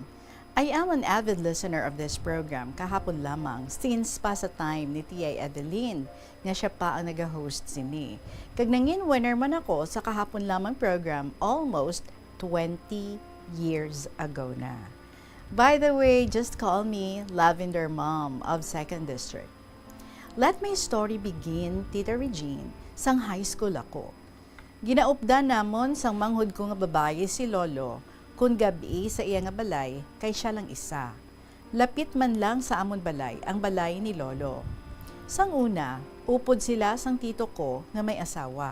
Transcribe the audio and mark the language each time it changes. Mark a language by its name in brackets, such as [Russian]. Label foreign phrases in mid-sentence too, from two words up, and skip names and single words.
[English] I am an avid listener of this program [Hiligaynon] kahapon lamang since pa sa time ni Tia Adeline nga siya pa ang nag-host sini. Kag nangin winner man ako sa kahapon lamang program [English] almost 20 years ago [Hiligaynon] na. [English] By the way, just call me Lavender Mom of 2nd District. Let my story begin, [Hiligaynon] Tita Regine, sang high school ako. Ginaupdan namon sang manghud ko nga babae si Lolo, kun gabi sa iya nga balay, kay siya lang isa. Lapit man lang sa amon balay, ang balay ni Lolo. Sang una, upod sila sang tito ko nga may asawa.